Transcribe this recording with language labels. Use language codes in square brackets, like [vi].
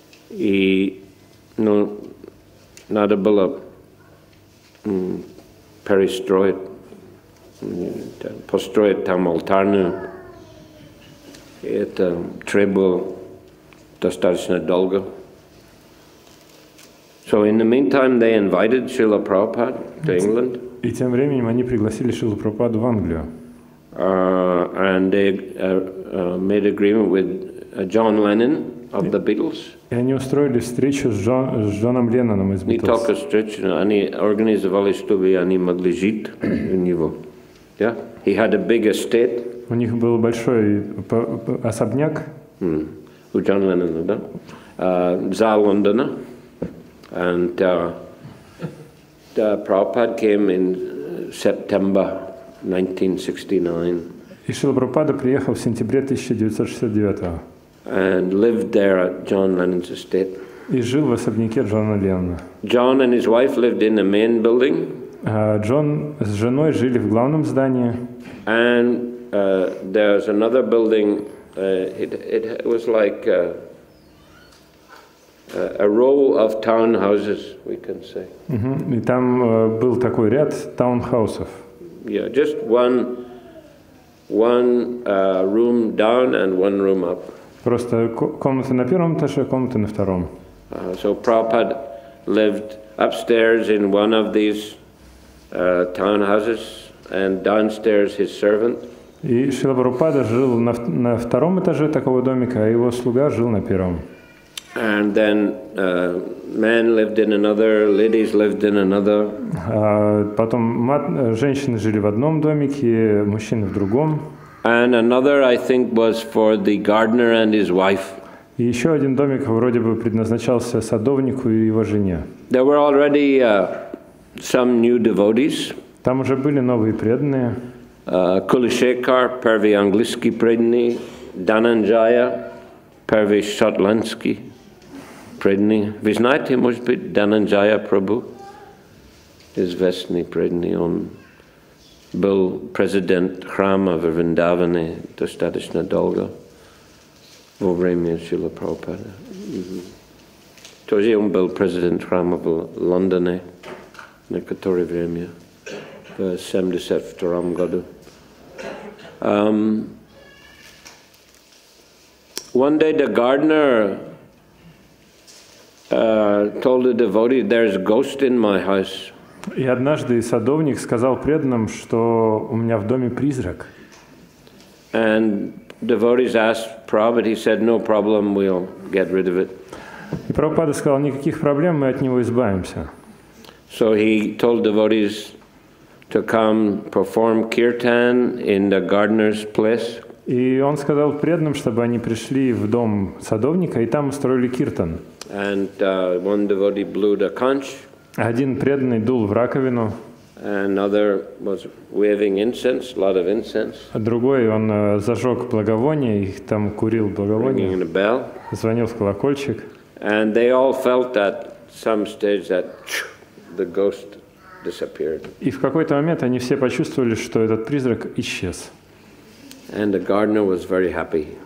[ru] И надо было перестроить, построить там алтарную. И это требовало достаточно долго. [en] So in the meantime, they invited Srila Prabhupada to England. [ru] И тем временем они пригласили Шрилу Прабхупаду в Англию. [en] And they made agreement with John Lennon of the Beatles. [ru] И они устроили встречу с Джоном Ленноном из Не [en] Beatles. [ru] только встречу, они организовали, чтобы они могли жить у него. [en] Yeah? He had a big estate. [ru] У них был большой особняк. У Джона Леннона, да? За Лондона. [en] And Prabhupada came in September 1969. [ru] И Шрила Прабхупада приехал в сентябре 1969 [en] and lived there at John Lennon's estate. [ru] и жил в особняке Джона Леннона. [en] John and his wife lived in the main building. [ru] Джон с женой жили в главном здании. [en] And there's another building. It was like a row of townhouses, we can say. [ru] И там был такой ряд таунхаусов. [en] Yeah, just one room down and one room up. [ru] Просто комната на первом этаже, комната на втором. [en] So Prabhupada lived upstairs in one of these townhouses, and downstairs his servant. [ru] И Шрила Прабхупада жил на втором этаже такого домика, а его слуга жил на первом. [en] And then men lived in another, ladies lived in another. [ru] Потом женщины жили в одном домике, мужчины в другом. [en] And another, I think, was for the gardener and his wife. [ru] И еще один домик вроде бы предназначался садовнику и его жене. [en] There were already some new devotees. [ru] Там уже были новые преданные. Kulishekar, первый английский преданный, Dhananjaya, первый шотландский преданный. Вы знаете, может быть, Dhananjaya Prabhu, известный преданный, он был президент храма в Вриндаване достаточно долго во время Шрилы Прабхупады. Тоже он был президент храма в Лондоне некоторое время, в 1972 году. [en] One day the gardener told the devotee, "There's a ghost in my house." [ru] И однажды садовник сказал преданным, что у меня в доме призрак. [en] And devotees asked Prabhupada, he said, "No problem, we'll get rid of it." [ru] И Прабхупада сказал, никаких проблем, мы от него избавимся. [en] So he told devotees to come perform kirtan in the gardener's place. [ru] И он сказал преданным, чтобы они пришли в дом садовника и там устроили киртан. [en] And one devotee blew the conch. [ru] Один преданный дул в раковину. [en] Another was waving incense, a lot of incense. [ru] А другой, он зажег благовоние, их там курил благовоние. [en] Ringing the bell. [ru] Звонил в колокольчик. [en] And they all felt at some stage that the ghost disappeared. [ru] И в какой-то момент они все почувствовали, что этот призрак исчез. [en] And the gardener was very happy.